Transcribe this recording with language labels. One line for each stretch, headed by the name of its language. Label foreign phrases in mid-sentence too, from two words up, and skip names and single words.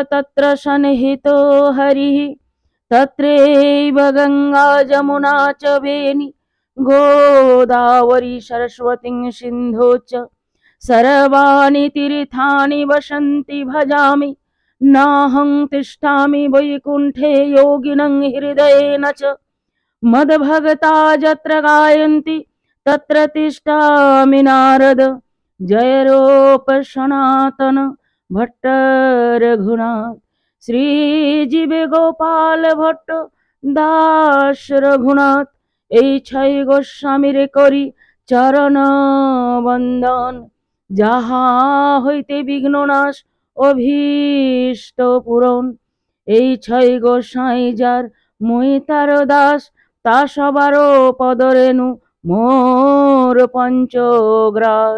Sanskrit: तत्र सन्निहितो हरिः तत्रैव गंगा जमुना च वेणी गोदावरी सरस्वती सिन्धु च सर्वाणि तीर्थानि वसन्ति भजामि नाहं तिष्ठामि वैकुण्ठे योगिनं हृदयेन च मद्भगता यत्र गायन्ति तत्र तिष्ठामि नारद।
Bangla: जय रूप सनातन भट्ट रघुनाथ श्रीजीव गोपाल भट्ट दास रघुनाथ এই ছয় গোস্বামীরে করি চরণ বন্দন যাহা হইতে বিঘ্ননাশ অভীষ্ট পূরণ। এই ছয় গোসাই যার মুই তার দাস তা সবারও পদরেণু মোর পঞ্চগ্রাস।